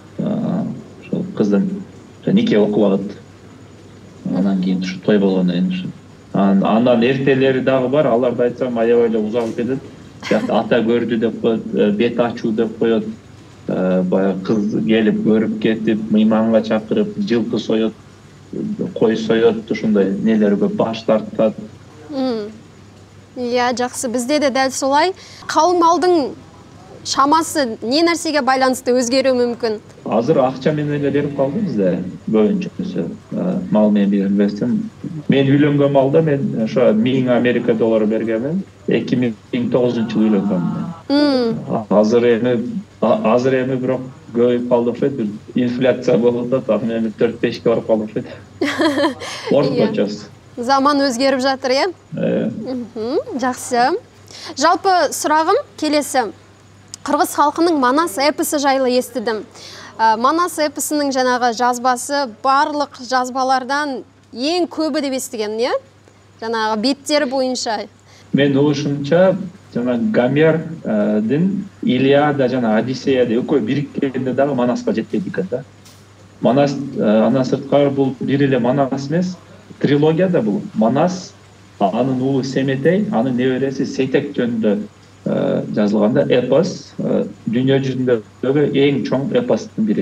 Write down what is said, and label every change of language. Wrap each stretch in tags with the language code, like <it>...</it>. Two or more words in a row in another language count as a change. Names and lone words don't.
<ky>Ошол кыздын нике окуп алат. Анан кийин ушу той болгондон кийин андан эртелери дагы бар, аларды айтсам аябай эле узалып кетет. Ата көрдү деп коет, бет ачуу деп коет. Баягы кыз келип көрүп кетип, мыйманга чакырып, жылкы соет, кой соет, ушундай нелер көп, баш тартат.</ky> <kk>Иә, жақсы. Бізде де дәл солай. Калың малдың шамасы не нәрсеге байланысты өзгерүү мүмкүн?</kk> <ky>Азыр акча менен эле берип калды бизде көбүнчөсү. Мал менен бербестен. Мен үйлөнгөн малда мен ошо 1000 Америка доллары бергенмин. 2009-жылы үйлөнгөм. Азыр эми бирок көбөйүп калды окшойт. Инфляция болуп атат, эми 4-5 барып калды окшойт. Орточосу.</ky> <kk>Заман өзгеріп жатыр, Жақсы. Жалпы сұрағым келесі. Қырғыз халқының Манас эпосы жайлы естідім. Манас эпосының жанағы жазбасы барлық жазбалардан ең көбі деп естіген, не? Жанағы беттері бойынша.</kk> <ky>Мен угушумча, жанагы Гомердин Илиада жана Одиссеяда экөө бириккенде дагы Манаска жетпейт экен да. Манас андан сырткары бул бир эле Манас эмес. Трилогияда бұл Манас, анын уулу Семетей, анын небереси Сейтек жөнүндө жазылганда эпос, дүйнө жүзүндөгү эң чоң эпостун бири.</ky>